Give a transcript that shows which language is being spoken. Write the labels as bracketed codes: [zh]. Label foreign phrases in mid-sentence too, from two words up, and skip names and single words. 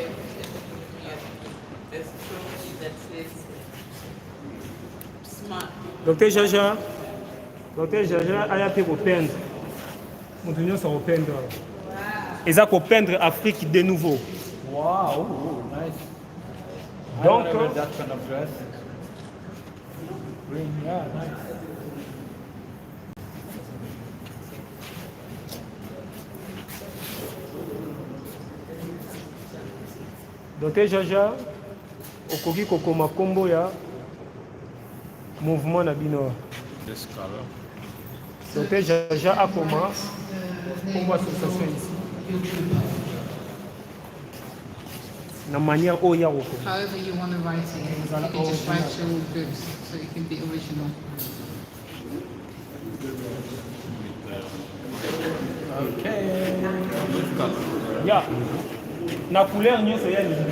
[en] There's a trophy that says smart. [ln] Docteur Jaja aya mpe kopeindre moto nyonso akopeindre eza kopeindre [fr] Afrique de nouveau. [en] Wow, nice. Donc I remember that kind of dress. Green, yeah, nice. [ln] Docteur Jaja okoki kokoma kombo ya mouvement na bino. [en] This color. [ln] Docteur Jaja akoma kombo [fr] association ici [ln] na manière oyo ya kokoma. [en] However you want to write it, you can just write your groups so it can be original. Okay. Yeah. [ln] Na couleur nyonso ya nini?